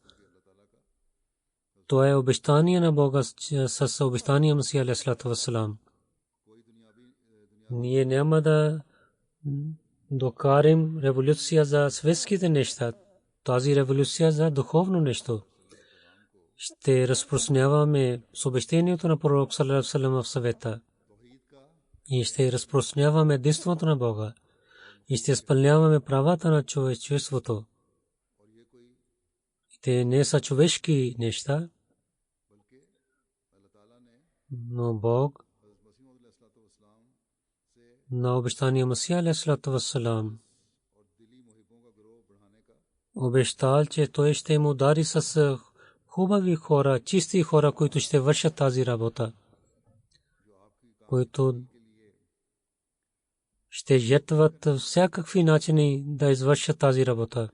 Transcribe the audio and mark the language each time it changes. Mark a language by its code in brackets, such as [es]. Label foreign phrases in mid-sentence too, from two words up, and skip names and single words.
[bg] Това е обещание на Бога с обещание Масия [ar] عليه الصلاة والسلام. [bg] Ние няма да докарим революция за светските неща. Тази революция за духовно нещо. Ще разпространяваме с обещанието на пророк [ar] صلى الله عليه وسلم [bg] в съвета. И ще разпространяваме единството на Бога. И ще изпълняваме правата на човечеството. Те не са човешки неща, но Бог на обещание Масия [ar] عليه الصلاة والسلام [bg] обещал, че той ще му дари с хубави хора, чисти хора, които ще вършат тази работа, които ще жертват всякакви начини да извършат тази работа.